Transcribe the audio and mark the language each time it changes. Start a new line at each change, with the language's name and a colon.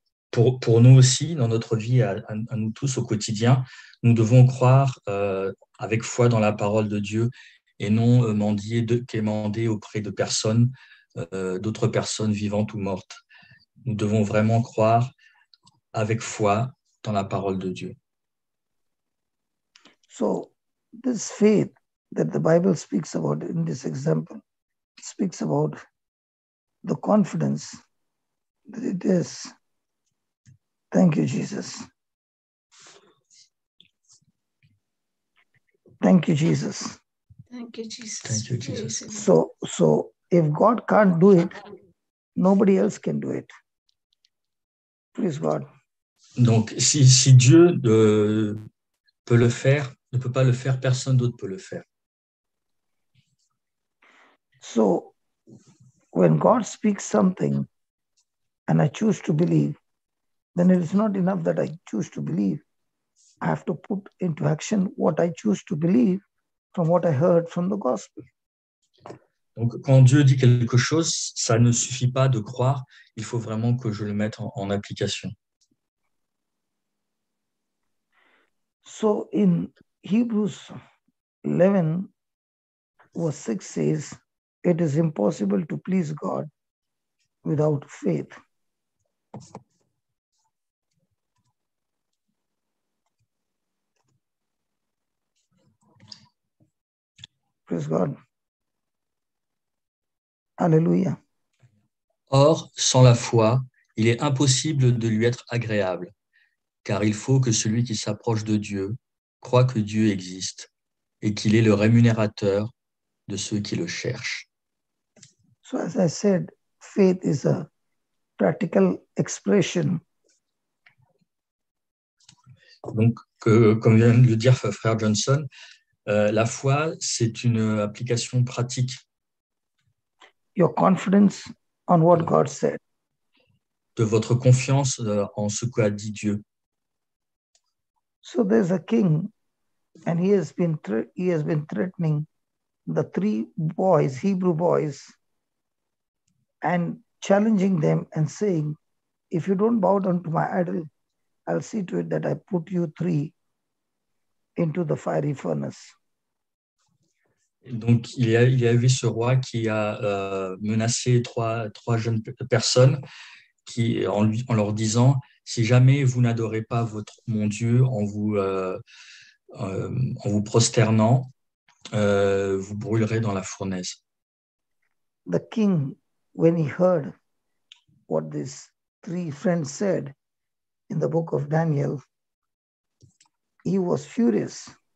French: pour nous aussi, dans notre vie, à nous tous au quotidien, nous devons croire avec foi dans la parole de Dieu et non quémander auprès de personnes, d'autres personnes vivantes ou mortes. Nous devons vraiment croire avec foi dans la parole de Dieu.
English: So this faith that the Bible speaks about in this example speaks about the confidence that it is. Thank you, Jesus. Thank you, Jesus. Thank you, Jesus. Thank you, Jesus. So if God can't do it, nobody else can do it. Praise God.
French: Donc, si Dieu peut le faire, ne peut pas le faire, personne d'autre peut le faire.
English: So when God speaks something and I choose to believe, then it is not enough that I choose to believe. I have to put into action what I choose to believe from what I heard from the gospel.
French: Donc, quand Dieu dit quelque chose, ça ne suffit pas de croire, il faut vraiment que je le mette en application.
English: So in Hebrews 11, verse 6 says, it is impossible to please God without faith. Praise God. Hallelujah.
French: Or, sans la foi, il est impossible de lui être agréable, car il faut que celui qui s'approche de Dieu croit que Dieu existe et qu'il est le rémunérateur de ceux qui le cherchent.
English: So as I said, faith is a practical expression
French: Donc, comme vient de le dire frère Johnson, la foi, c'est une application pratique
English: your confidence on what God said.
French: de votre confiance en ce qu'a dit Dieu.
English: So there's a king, and he has been threatening the three boys, Hebrew boys, and challenging them and saying, if you don't bow down to my idol, I'll see to it that I put you three into the fiery furnace.
French: Donc, il y a eu ce roi qui a menacé trois jeunes personnes en leur disant, si jamais vous n'adorez pas mon Dieu en vous prosternant, vous brûlerez dans la fournaise.
English: The king, when he heard what these three friends said in the book of Daniel, he was furious.